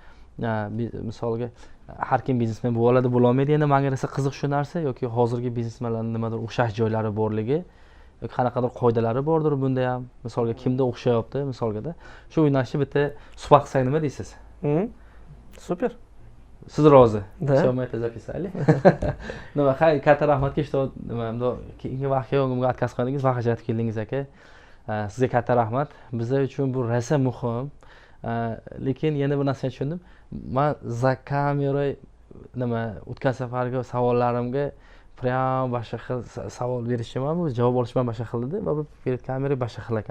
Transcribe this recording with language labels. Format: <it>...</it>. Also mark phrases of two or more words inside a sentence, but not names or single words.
<uz>Misolga har kim biznesmen bo'la oladi, bo'la olmaydi. Endi menga esa qiziq shu narsa yoki hozirgi biznesmenlarning nimadir o'xshash joylari borligi yoki qanaqadir qoidalari bordir bunda ham. Misolga kimda o'xshayapti, misolgada. Shu yo'nalishda bitta suhbat qilsak nima deysiz? Super. Siz rozi?</uz> <ru>Да. Все, мы это записали.</ru> <uz>Nima, katta rahmatga, что nima, keyingi vaqtga unga отказ qildingiz, vaqt ajratib keldingiz aka. Sizga katta rahmat. Bizlar uchun bu rosa muhim. Lekin yana bir narsani tushundim. Men za kamera nima o'tgan safargi savollarimga prям boshqa xil savol berishim ham, javob olishim ham boshqa xil edi va bu kamera boshqa xil ekan.</uz>